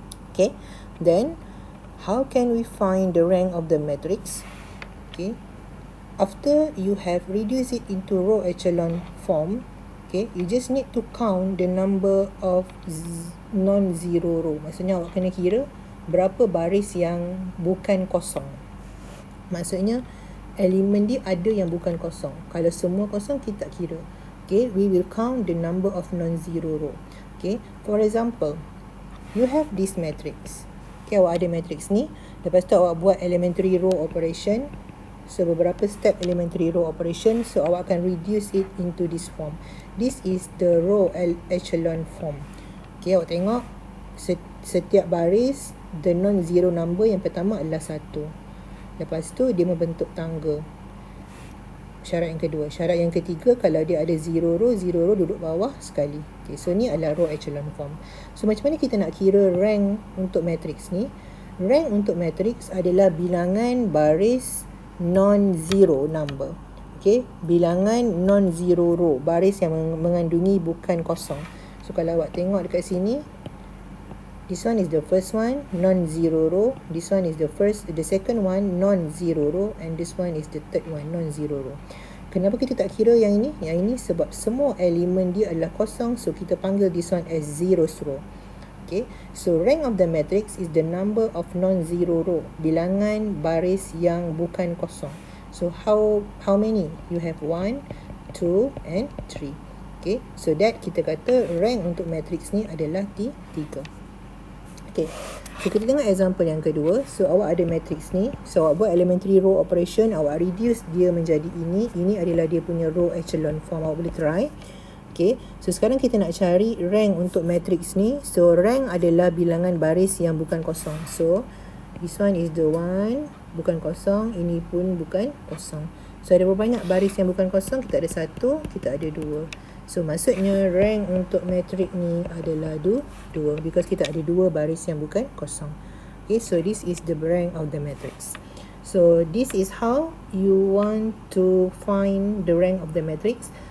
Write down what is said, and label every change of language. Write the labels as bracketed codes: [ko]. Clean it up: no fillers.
[en] Okay, then how can we find the rank of the matrix? Okay, after you have reduced it into row echelon form, okay, you just need to count the number of non-zero row. [ms] Maksudnya awak kena kira berapa baris yang bukan kosong. Maksudnya elemen dia ada yang bukan kosong. Kalau semua kosong, kita tak kira. [en] Okay, we will count the number of non-zero row. Okay, for example, you have this matrix. [ms] Okay, awak ada matrix ni. Lepas tu awak buat elementary row operation. [en] So beberapa step elementary row operation. So awak akan reduce it into this form. This is the row echelon form. [ms] Okay, awak tengok setiap baris [en] the non-zero number [ms] yang pertama adalah 1. Lepas tu dia membentuk tangga. Syarat yang kedua. Syarat yang ketiga, kalau dia ada zero row duduk bawah sekali. Okay, so ni adalah row echelon form. So macam mana kita nak kira rank untuk matrix ni? Rank untuk matrix adalah bilangan baris non-zero number. Okay, bilangan non-zero row, baris yang mengandungi bukan kosong. So kalau awak tengok dekat sini, [en] this one is the first one, non-zero row. This one is the second one, non-zero row. And this one is the third one, non-zero row. [ms] Kenapa kita tak kira yang ini? Yang ini sebab semua elemen dia adalah kosong. [en] So [ms] kita panggil [en] this one as zeros row. Okay, so rank of the matrix is the number of non-zero row, [ms] bilangan baris yang bukan kosong. [en] So how many? You have 1, 2 and 3. [ms] Okay, so that kita kata rank untuk matrix ni adalah 3. Okay, so kita tengok example yang kedua. So awak ada matrix ni, so awak buat elementary row operation, awak reduce dia menjadi ini. Ini adalah dia punya row echelon form. Awak boleh try. Okay, so sekarang kita nak cari rank untuk matrix ni. So rank adalah bilangan baris yang bukan kosong. [en] So this one is the one, [ms] bukan kosong. Ini pun bukan kosong. So ada berapa banyak baris yang bukan kosong? Kita ada 1, kita ada 2. So maksudnya rank untuk matrix ni adalah 2, because kita ada 2 baris yang bukan kosong. [en] Okay, so this is the rank of the matrix. So this is how you want to find the rank of the matrix.